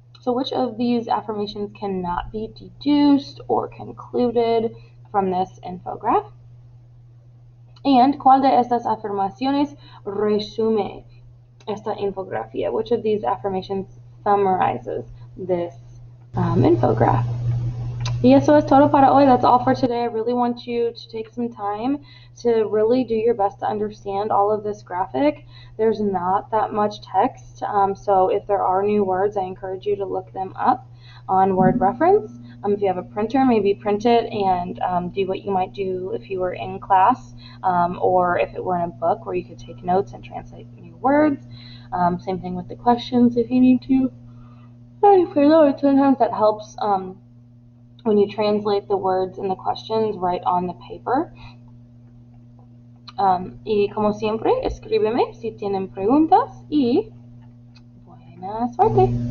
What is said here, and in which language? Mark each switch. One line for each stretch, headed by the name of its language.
English: So which of these affirmations cannot be deduced or concluded from this infograph?
Spanish: And ¿cuál de estas afirmaciones resume esta infografía?
English: Which of these affirmations summarizes this infograph?
Spanish: Y eso es todo para hoy.
English: That's all for today. I really want you to take some time to really do your best to understand all of this graphic. There's not that much text, so if there are new words, I encourage you to look them up on word reference. If you have a printer, maybe print it and do what you might do if you were in class, or if it were in a book where you could take notes and translate new words. Same thing with the questions if you need to. Sometimes that helps when you translate the words and the questions right on the paper.
Spanish: Y como siempre, escríbeme si tienen preguntas y buena suerte.